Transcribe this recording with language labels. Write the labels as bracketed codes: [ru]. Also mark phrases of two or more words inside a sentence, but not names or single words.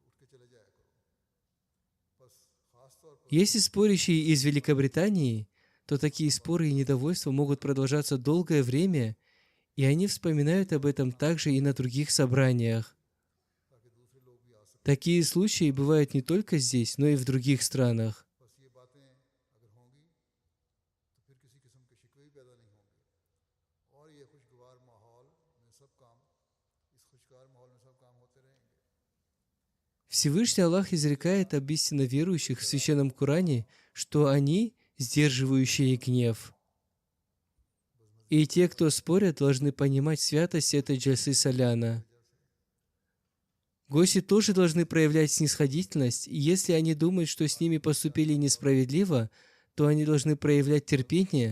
[ru] Если спорящие из Великобритании, то такие споры и недовольства могут продолжаться долгое время, и они вспоминают об этом также и на других собраниях. Такие случаи бывают не только здесь, но и в других странах. [ur] بس یہ باتیں اگر ہوں گی تو پھر کسی قسم کے شکوے ہی پیدا نہیں ہوں گے اور یہ خوشگوار ماحول میں سب کام اس خوشگوار ماحول میں سب کام ہوتے رہیں گے. [ru] Всевышний Аллах изрекает об истинно верующих в Священном Коране, что они сдерживающие гнев. И те, кто спорят, должны понимать святость этой джальсы Саляна. Гости тоже должны проявлять снисходительность, и если они думают, что с ними поступили несправедливо, то они должны проявлять терпение.